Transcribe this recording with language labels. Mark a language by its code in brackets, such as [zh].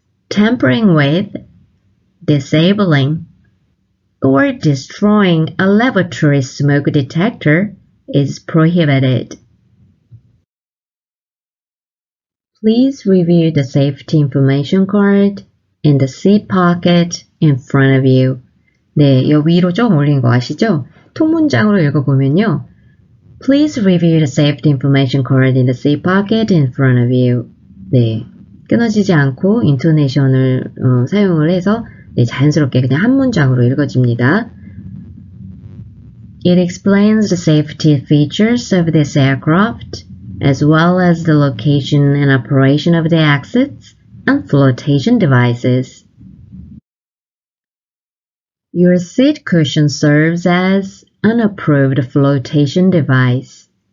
[en] Tampering with, disabling, or destroying a lavatory smoke detector is prohibited. Please review the safety information card in the seat pocket in front of you. [ko] 네, 여 위로 좀 올린 거 아시죠? 통문장으로 읽어보면요. [en] Please review the safety information card in the seat pocket in front of you. [ko] 네, 끊어지지 않고 인토네이션을 사용을 해서 자연스럽게 그냥 한 문장으로 읽어집니다. [en] It explains the safety features of this aircraft as well as the location and operation of the exits and flotation devices. Your seat cushion serves as an approved flotation device.